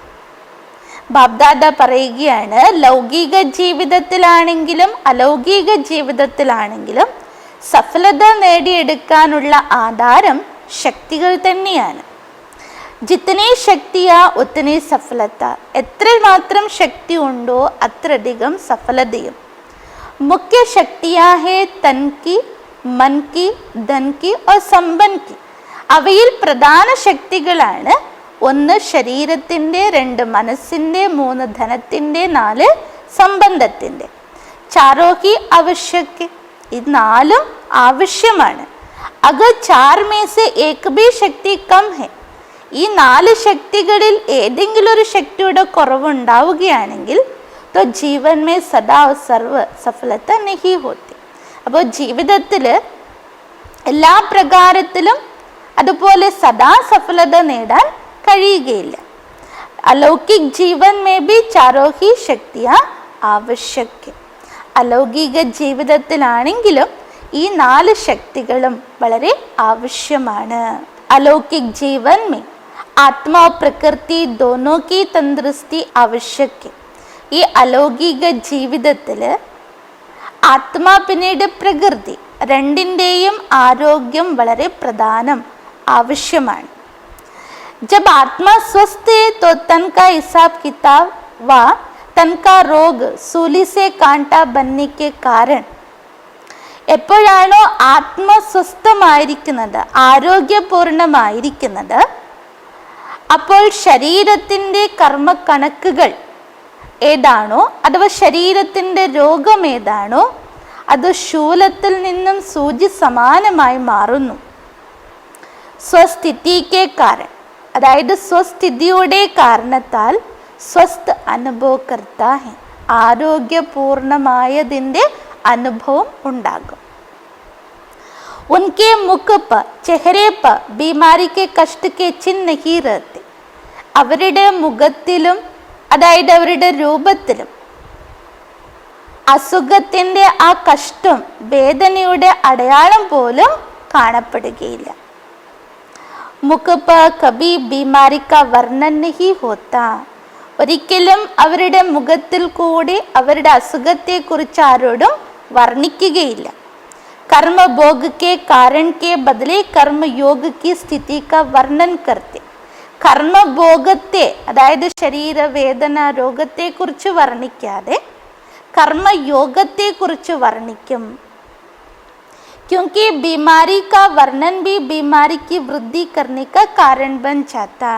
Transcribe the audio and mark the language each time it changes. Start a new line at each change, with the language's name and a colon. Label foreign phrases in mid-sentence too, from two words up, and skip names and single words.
Malayalam: ബാബ്ദാദ പറയുകയാണ്, ലൗകിക ജീവിതത്തിലാണെങ്കിലും അലൗകിക ജീവിതത്തിലാണെങ്കിലും സഫലത നേടിയെടുക്കാനുള്ള ആധാരം ശക്തികൾ തന്നെയാണ്.
Hindi: जितनी शक्तियाँ उतनी सफलता.
Malayalam: എത്രമാത്രം ശക്തി ഉണ്ടോ അത്രയധികം സഫലതയും.
Hindi: मुख्य शक्तियाँ है तन की, मन की, धन की और संबंध की.
Malayalam: അവയിൽ പ്രധാന ശക്തികളാണ് 1 ശരീരത്തിൻ്റെ, 2 മനസ്സിൻ്റെ, 3 ധനത്തിൻ്റെ, 4 സംബന്ധത്തിൻ്റെ.
Hindi: चारों ही आवश्यक.
Malayalam: ഇത് 4ഉം ആവശ്യമാണ്.
Hindi: അഗർ 4 में से एक भी शक्ति कम है.
Malayalam: ഈ 4 ശക്തികളിൽ ഏതെങ്കിലും ഒരു ശക്തിയുടെ കുറവുണ്ടാവുകയാണെങ്കിൽ
Hindi: तो जीवन में सदा और सर्व सफलता नहीं होती.
Malayalam: അപ്പോൾ ജീവിതത്തിൽ എല്ലാ പ്രകാരത്തിലും അതുപോലെ സദാ സഫലത നേടാൻ കഴിയുകയില്ല.
Hindi: अलौकिक जीवन में भी चारों ही शक्तियाँ आवश्यक.
Malayalam: അലൗകിക ജീവിതത്തിലാണെങ്കിലും ഈ 4 ശക്തികളും വളരെ ആവശ്യമാണ്.
Hindi: अलौकिक जीवन में आत्मा प्रकृति दोनों की तंदुरुस्ती आवश्यक.
Malayalam: ഈ അലൗകിക ജീവിതത്തിൽ ആത്മാ പിന്നീട് പ്രകൃതി രണ്ടിൻ്റെയും ആരോഗ്യം വളരെ പ്രധാനം ആവശ്യമാണ്.
Hindi: जब आत्मा स्वस्थ है तो तन का हिसाब किताब व तन का रोग सूली से कांटा बनने के कारण.
Malayalam: എപ്പോഴാണോ ആത്മസ്വസ്ഥമായിരിക്കുന്നത്, ആരോഗ്യപൂർണമായിരിക്കുന്നത്, അപ്പോൾ ശരീരത്തിൻ്റെ കർമ്മക്കണക്കുകൾ ഏതാണോ അഥവാ ശരീരത്തിൻ്റെ രോഗം ഏതാണോ അത് ശൂലത്തിൽ നിന്നും സൂചി സമാനമായി മാറുന്നു. സ്വസ്ഥിതിക്ക് കാരണം, അതായത് സ്വസ്ഥിതിയുടെ കാരണത്താൽ
Hindi: स्वस्थ अनुभवकर्ता है,
Malayalam: ആരോഗ്യപൂർണമായതിൻ്റെ അനുഭവം ഉണ്ടാകും.
Hindi: उनके मुख पर चेहरे पर बीमारी के कष्ट के चिन्ह नहीं रहते.
Malayalam: അവരുടെ മുഖത്തിലും അതായത് അവരുടെ രൂപത്തിലും അസുഖത്തിൻ്റെ ആ കഷ്ടം വേദനയുടെ അടയാളം പോലും കാണപ്പെടുകയില്ല.
Hindi: മുഖ पर कभी बीमारी का वर्णन नहीं होता.
Malayalam: ഒരിക്കലും അവരുടെ മുഖത്തിൽ കൂടി അവരുടെ അസുഖത്തെക്കുറിച്ച് ആരോടും വർണ്ണിക്കുകയില്ല.
Hindi: कर्म भोग के कारण के बदले कर्म योग की स्थिति का वर्णन करते.
Malayalam: കർമ്മഭോഗത്തെ അതായത് ശരീരവേദന രോഗത്തെക്കുറിച്ച് വർണ്ണിക്കാതെ കർമ്മയോഗത്തെക്കുറിച്ച് വർണ്ണിക്കും.
Hindi: क्योंकि बीमारी का वर्णन भी बीमारी की वृद्धि करने का कारण बन जाता.